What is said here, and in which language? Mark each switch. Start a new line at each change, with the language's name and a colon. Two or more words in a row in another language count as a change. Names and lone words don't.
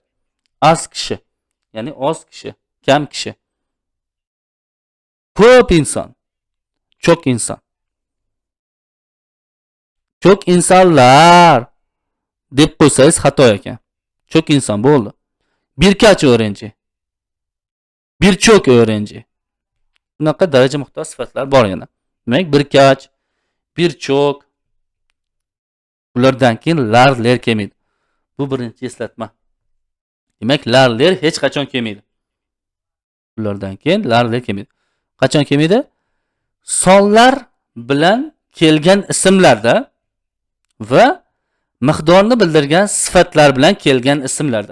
Turkish: Az kishi,
Uzbek: ya'ni oz kishi, kam kishi. Ko'p inson,
Turkish: çok inson. Çok insonlar
Uzbek: deb qo'ysangiz xato ekan.
Turkish: Çok inson
Uzbek: bo'ldi.
Turkish: Birkaç öğrenci. Birçok öğrenci.
Uzbek: Bunaqa daraja muxtor sifatlar bor yana. Demak,
Turkish: birkaç, birçok.
Uzbek: Ulardan keyin lar, ler kelmaydi. Bu birinchi eslatma. Demak, lar, ler hech qachon kelmaydi. Ulardan keyin lar, ler kelmaydi. Qachon kelmaydi? Sonlar bilan kelgan ismlarda va miqdorni bildirgan sifatlar bilan kelgan ismlarda.